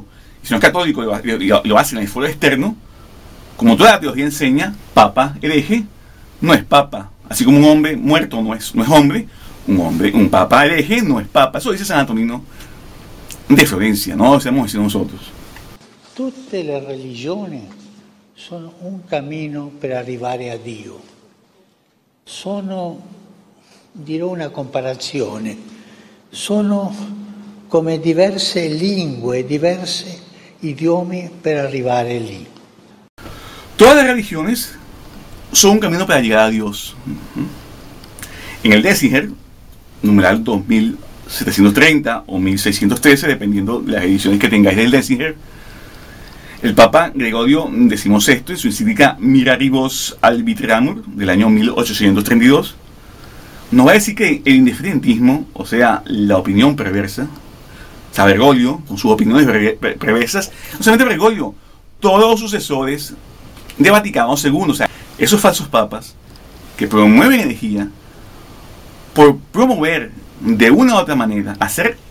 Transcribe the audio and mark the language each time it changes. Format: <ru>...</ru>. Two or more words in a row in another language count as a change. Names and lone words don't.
<es>Y si no es católico, lo hace en el foro externo. Como toda la teología enseña, papa hereje no es papa. Así como un hombre muerto no es hombre, un papa hereje no es papa. Eso dice San Antonino de Florencia, no lo sabemos decir nosotros.</es> <it>Tutte le religioni sono un cammino per arrivare a Dio. Sono, dirò una comparazione, sono come diverse lingue, diversi idiomi per arrivare lì.</it> <es>Todas las religiones son un camino para llegar a Dios. En el Denzinger, numeral 2730 o 1613, dependiendo de las ediciones que tengáis del Denzinger, el Papa Gregorio XVI, en su encíclica Miraribus Arbitramur, del año 1832, nos va a decir que el indiferentismo, o sea, la opinión perversa, o sea, Bergoglio, con sus opiniones perversas, no solamente Bergoglio, todos los sucesores de Vaticano II, o sea, esos falsos papas que promueven herejía por promover de una u otra manera, hacer,</es>